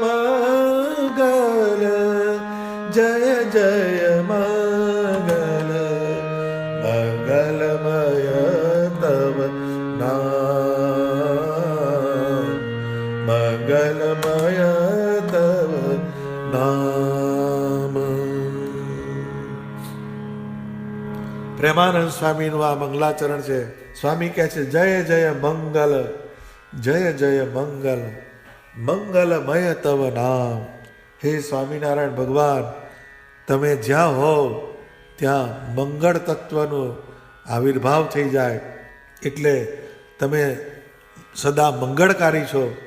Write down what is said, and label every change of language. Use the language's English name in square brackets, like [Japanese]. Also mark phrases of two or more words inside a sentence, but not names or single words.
[Sanskrit] मंगल जय जय मंगल मंगलमय तव नाम मंगलमय तव नाम [Gujarati] પ્રેમાનંદ સ્વામીનું આ મંગલાચરણ છે. સ્વામી કહે છે [Sanskrit] जय जय मंगल जय जय मंगल मंगलमय तव नाम. [Gujarati] હે સ્વામિનારાયણ ભગવાન, તમે જ્યાં હો ત્યાં મંગળ તત્વનો આવિર્ભાવ થઈ જાય, એટલે તમે સદા મંગળકારી છો.